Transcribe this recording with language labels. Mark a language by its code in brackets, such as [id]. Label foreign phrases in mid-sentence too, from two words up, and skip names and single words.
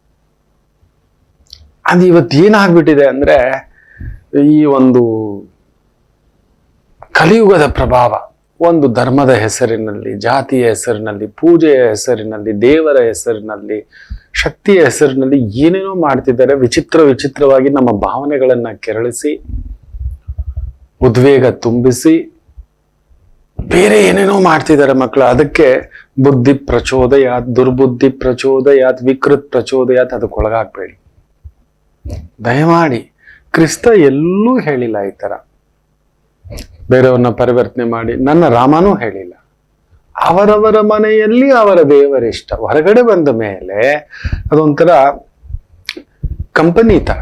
[kn] ಅದು ಇವತ್ತು ಏನಾಗ್ಬಿಟ್ಟಿದೆ ಅಂದ್ರೆ, ಈ ಒಂದು ಕಲಿಯುಗದ ಪ್ರಭಾವ, ಒಂದು ಧರ್ಮದ ಹೆಸರಿನಲ್ಲಿ, ಜಾತಿಯ ಹೆಸರಿನಲ್ಲಿ, ಪೂಜೆಯ ಹೆಸರಿನಲ್ಲಿ, ದೇವರ ಹೆಸರಿನಲ್ಲಿ, ಶಕ್ತಿಯ ಹೆಸರಿನಲ್ಲಿ ಏನೇನೋ ಮಾಡ್ತಿದ್ದಾರೆ. ವಿಚಿತ್ರವಾಗಿ ನಮ್ಮ ಭಾವನೆಗಳನ್ನ ಕೆರಳಿಸಿ, ಉದ್ವೇಗ ತುಂಬಿಸಿ, ಬೇರೆ ಏನೇನೋ ಮಾಡ್ತಿದ್ದಾರೆ ಮಕ್ಕಳು. [sa] ಅದಕ್ಕೆ ಬುದ್ಧಿ ಪ್ರಚೋದಯಾತ್, ದುರ್ಬುದ್ಧಿ ಪ್ರಚೋದಯಾತ್, ವಿಕೃತ್ ಪ್ರಚೋದಯಾತ್. [kn] ಅದಕ್ಕೆ ಒಳಗಾಗ್ಬೇಡಿ ದಯಮಾಡಿ. ಕ್ರಿಸ್ತ ಎಲ್ಲೂ ಹೇಳಿಲ್ಲ ಈ ತರ ಬೇರೆಯವ್ರನ್ನ ಪರಿವರ್ತನೆ ಮಾಡಿ. ನನ್ನ ರಾಮನೂ ಹೇಳಿಲ್ಲ. ಅವರವರ ಮನೆಯಲ್ಲಿ ಅವರ ದೇವರಿಷ್ಟ. ಹೊರಗಡೆ ಬಂದ ಮೇಲೆ ಅದೊಂಥರ ಕಂಪನಿ ತರ.